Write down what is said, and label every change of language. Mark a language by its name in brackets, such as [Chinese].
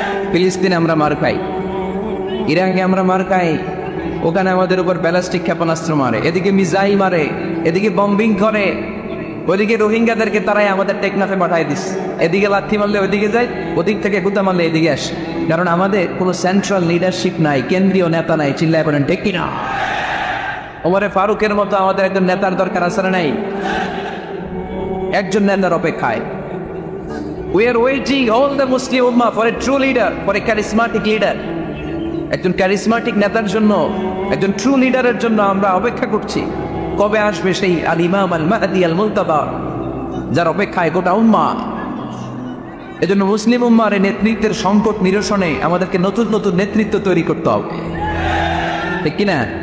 [Bangla] ফিলিস্তিনে আমরা মার খাই, ইরাকে আমরা মার খাই, ওখানে আমাদের উপর ব্যালিস্টিক ক্ষেপণাস্ত্র মারে, এদিকে মিসাইল মারে, এদিকে বম্বিং করে, ওইদিকে রোহিঙ্গাদেরকে তারাই আমাদের টেকনাফে পাঠায় দিস। এদিকে লাথি মারলে ওইদিকে যায়, ওদিক থেকে গুতা মারলে এদিকে আসে। কারণ আমাদের কোনো সেন্ট্রাল লিডারশিপ নাই, কেন্দ্রীয় নেতা নাই। চিল্লায় বলেন ঠিক কিনা? ওমরে ফারুকের মতো আমাদের একজন নেতার দরকার আছে না নাই? একজন নেতার অপেক্ষায়। [English] We are waiting all the Muslim Ummah for a true leader, for a charismatic leader. [Bangla] একজন ক্যারিসমাটিক নেতার জন্য, একজন ট্রু লিডারের জন্য আমরা অপেক্ষা করছি। কবে আসবে সেই আল ইমাম আল মাহদি আল মুনতাবা, যার অপেক্ষায় গোটা উম্মাহ। এজন্য মুসলিম উম্মার এই নেতৃত্বের সংকট নিরসনে আমাদেরকে নতুন নতুন নেতৃত্ব তৈরি করতে হবে, ঠিক কিনা?